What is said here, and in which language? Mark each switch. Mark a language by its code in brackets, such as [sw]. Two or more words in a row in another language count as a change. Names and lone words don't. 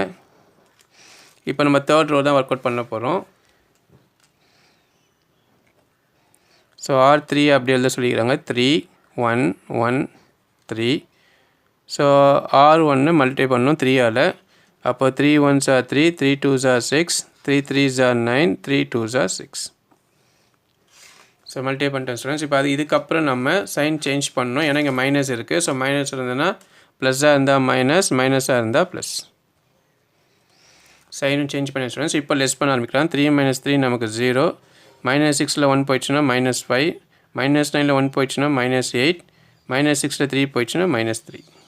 [ta] இப்போ நம்ம தேர்ட் ரோ தான் ஒர்க் அவுட் பண்ண போகிறோம். ஸோ R3 அப்படி எழுத சொல்லிக்கிறாங்க. 3 1 1 3. ஸோ R1 மல்டிப்ளை பண்ணணும் 3ஆல். [en] அப்போ 3 1s are 3, 3 2s are 6, 3 3s are 9, 3 2s are 6. [ta] ஸோ மல்டிப்ளை பண்ணிட்டேன் ஸ்டூடெண்ட்ஸ். இப்போ இதுக்கப்புறம் நம்ம சைன் சேஞ்ச் பண்ணணும், ஏன்னா இங்கே மைனஸ் இருக்குது. ஸோ மைனஸ் இருந்ததுன்னா ப்ளஸ்ஸாக இருந்தால் மைனஸ், மைனஸாக இருந்தால் ப்ளஸ். சைனும் சேஞ்ச் பண்ண ஸ்டூடெண்ட்ஸ். இப்போ லெஸ் பண்ண ஆரம்பிக்கலாம். 3 - 3 நமக்கு 0, -6ல் 1 போயிடுச்சுன்னா -5, -9ல் 1 போயிடுச்சுன்னா -8, -6ல் 3 போயிடுச்சுன்னா -3.